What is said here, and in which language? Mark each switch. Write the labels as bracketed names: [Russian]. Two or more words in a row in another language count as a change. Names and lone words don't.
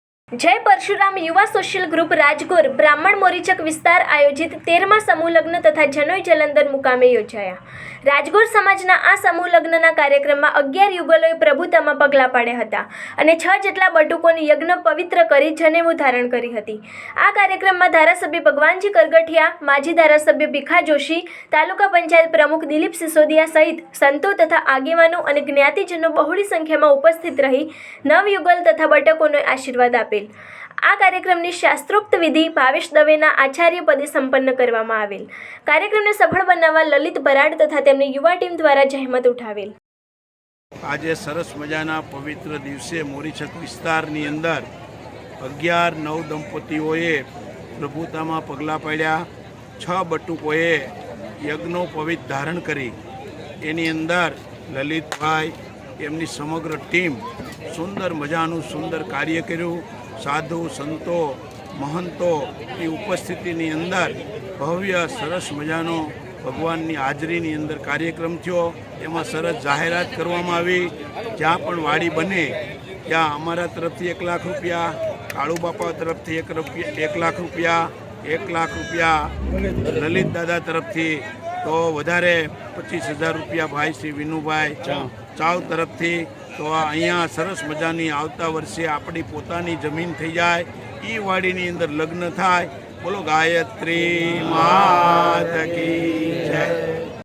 [Gujarati] જય પરશુરામ યુવા [English] social group [Gujarati] રાજગોર બ્રાહ્મણ મોરીચક વિસ્તાર આયોજિત 13મા સમૂહ લગ્ન તથા જનોઈ જલંધર મુકામે યોજાયા। રાજગોર સમાજના આ સમૂહ લગ્નના કાર્યક્રમમાં 11 યુગલોએ પ્રભુતામાં પગલાં પાડ્યા હતા અને 6 જેટલા બટુકોને યજ્ઞ પવિત્ર કરી જનેઉ ધારણ કરી હતી। આ કાર્યક્રમમાં ધારાસભ્ય ભગવાનજી કરગઠિયા, માજી ધારાસભ્ય ભીખા જોશી, તાલુકા પંચાયત પ્રમુખ દિલીપ સિસોદિયા સહિત સંતો તથા આગેવાનો અને જ્ઞાતિજનો બહુળી સંખ્યામાં ઉપસ્થિત રહી નવયુગલ તથા બટકોને આશીર્વાદ આપેલ। આ કાર્યક્રમની શાસ્ત્રોક્ત વિધિ ભાવેશ દવેના આચાર્ય પદે સંપન્ન કરવામાં આવેલ। કાર્યક્રમને સફળ બનાવવા લલિત બરાડ તથા તેમની યુવા ટીમ દ્વારા જહેમત ઉઠાવેલ। આજ સરસ મજાના પવિત્ર દિવસે મોરીચક વિસ્તારની અંદર 11 નવ દંપતીઓએ પ્રભુતામાં પગલા પાડ્યા। 6 બટુકોએ યજ્ઞનો પવિત્ર ધારણ કરી એની અંદર લલિતભાઈ એમની સમગ્ર ટીમ સુંદર મજાનુ સુંદર કાર્ય કર્યું। સાધુ સંતો મહંતો કી ઉપસ્થિતિની અંદર ભવ્ય સરસ મજાનો ભગવાનની હાજરીની અંદર કાર્યક્રમ થયો। એમાં સરસ જાહેરાત કરવામાં આવી, જ્યાં પણ વાડી બને ત્યાં અમારા તરફથી 1 લાખ રૂપિયા, કાળુ બાપા તરફથી 1 લાખ રૂપિયા, 1 લાખ રૂપિયા લલિત દાદા તરફથી, તો વધારે 25,000 રૂપિયા ભાઈ શ્રી વિનુભાઈ ચાવ તરફથી। તો અહીંયા સરસ મજાની આવતા વર્ષે આપણી પોતાની જમીન થઈ જાય ઈ વાડીની અંદર લગ્ન થાય। [Hindi] बोलो गायत्री माता की जय।